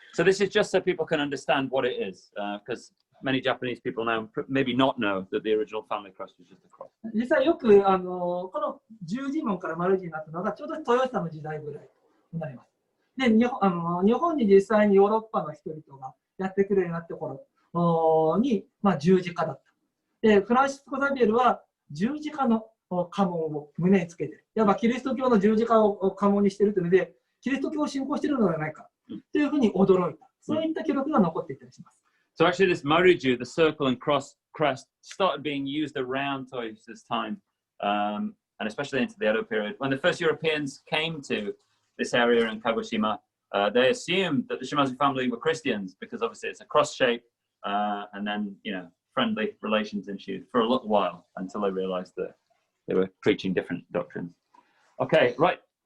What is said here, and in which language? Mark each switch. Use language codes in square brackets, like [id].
[en] So this is just so people can understand what it is, because many Japanese people now maybe not know that the original family crest was just a cross. [ja] 実際よくこの十字紋から丸字になったのがちょうど豊洲の時代ぐらいになります。で、日本に実際にヨーロッパの人々がやってくるようになった頃に、十字架だった。で、フランシスコ・ザビエルは十字架の家紋を胸につけている。いわばキリスト教の十字架を家紋にしているというので、キリスト教を信仰しているのではないかというふうに驚いた。そういった記録が残っていたりします。 [en] So actually this maruju, the circle and cross crest, started being used around Toyohisa's time, and especially into the Edo period. When the first Europeans came to this area in Kagoshima, they assumed that the Shimazu family were Christians because obviously it's a cross shape, and then, you know, friendly relations ensued for a little while until they realized that they were preaching different doctrines. Okay, right.